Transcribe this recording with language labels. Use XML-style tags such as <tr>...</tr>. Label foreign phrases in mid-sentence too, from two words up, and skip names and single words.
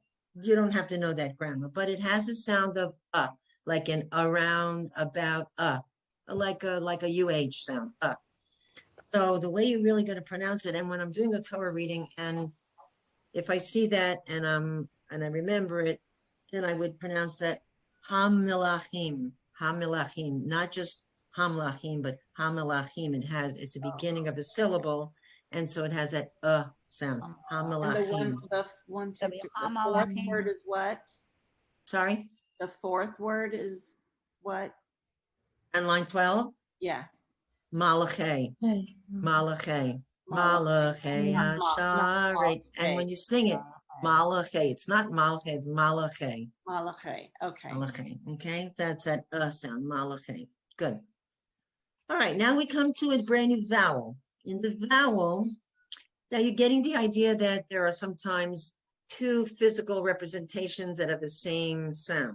<en>You don't have to know that grammar, but it has a sound of like an around, about, like a UH sound, So the way you're really going to pronounce it, and when I'm doing a Torah reading, and if I see that and I remember it, then I would pronounce that</en> <he>hamilachim, hamilachim,</he> <en>not just hamlachim, but hamilachim. It's the beginning of a syllable, and so it has that sound. And the Hamilachim. one, two, That'd be three, the fourth hamalachim. word is what? Sorry, The fourth word is what? and line 12, Yeah.</en> <he>malache, malache, malache, hasharet.</he> <en>And when you sing it, malache, it's not malache, it's malache. Malachi. Okay. Malachi, okay, that's that sound, malachi. Good. All right, now we come to a brand new vowel. In the vowel, now you're getting the idea that there are sometimes two physical representations that have the same sound.</en>